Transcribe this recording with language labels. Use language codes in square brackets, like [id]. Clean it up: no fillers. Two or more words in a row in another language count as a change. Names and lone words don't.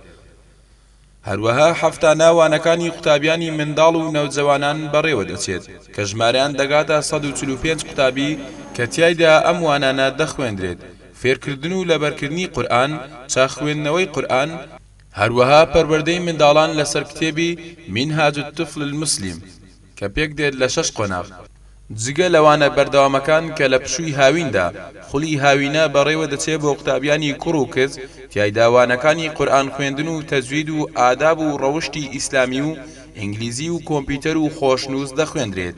[ckb] هەروەها هەفتانە وانەکانی قوتابیانی منداڵ و نەوجەوانان بەڕێوە دەچێت کە ژمارەیان دەگاتە 145 قوتابی کە تیایدا ئەم وانانە دەخوێندرێت. فێرکردن و لەبەرکردنی قورئان، چاخوێندنەوەی قورئان، هەروەها پەروەردەی منداڵان لەسەر کتێبی منهاج الطفل المسلم کە پێک دێت لە 6 قۆناغ. جگە لەوانە بەردەوامەکان کە لە پشووی هاویندا خولی هاوینە بەڕێوە دەچێت بۆ قوتابیانی کوڕ و کچ، تیایدا وانەکانی قورئان خوێندن و تەجوید و ئاداب و ڕەوشتی ئیسلامی و ئینگلیزی و کۆمپیوتەر و خۆشنووس دەخوێندرێت.